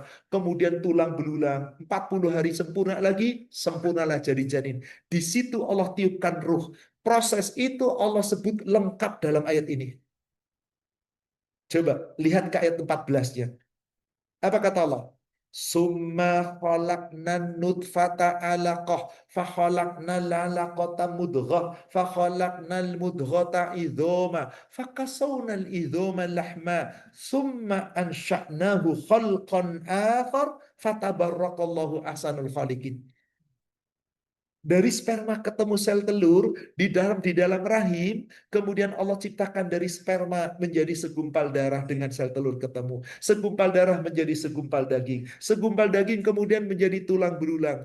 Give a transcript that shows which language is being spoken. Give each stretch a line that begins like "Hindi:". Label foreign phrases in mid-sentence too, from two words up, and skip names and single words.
Indonesian: Kemudian tulang belulang. 40 hari sempurna lagi, sempurnalah jadi janin. Di situ Allah tiupkan ruh. Proses itu Allah sebut lengkap dalam ayat ini. Coba lihat ke ayat 14-nya. Apa kata Allah?
Arabic: ثم خلقنا النطفة علقة فخلقنا العلقة مضغة فخلقنا المضغة عظاما فكسونا العظام لحما ثم أنشأناه خلقا آخر فتبارك الله أحسن الخالقين.
Indonesian: Dari sperma ketemu sel telur di dalam rahim, kemudian Allah ciptakan dari sperma menjadi segumpal darah dengan sel telur ketemu. Segumpal darah menjadi segumpal daging. Segumpal daging kemudian menjadi tulang belulang.